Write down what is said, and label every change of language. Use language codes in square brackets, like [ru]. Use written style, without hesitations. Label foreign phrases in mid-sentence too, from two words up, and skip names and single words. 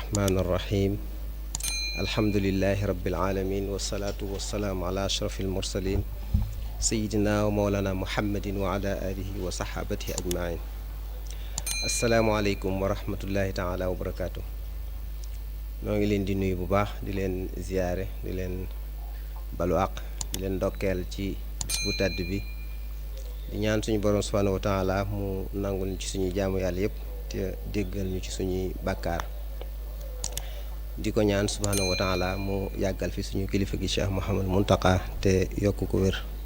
[ar] الرحمن الرحيم الحمد لله رب العالمين والصلاة والسلام على أشرف المرسلين سيدنا ومولانا محمد وعلى آله وصحابته أجمعين السلام عليكم ورحمة الله تعالى وبركاته [wo] noo ngi leen di nuyu bu baax di leen ziyaare di leen balu àq di leen ndokkeel ci bis bu tàdd bi di ñaan suñu borom [ar] سبحانه وتعالى [wo] mu nangul ñu ci suñu jaamu yàlla yépp te déggal ñu ci suñuy bàkkaar di ko ñaan [ar] سبحانه وتعالى [wo] mu yàggal fi suñu kilifa gi Cheikh Mouhamed Muntaka te yokk ko wér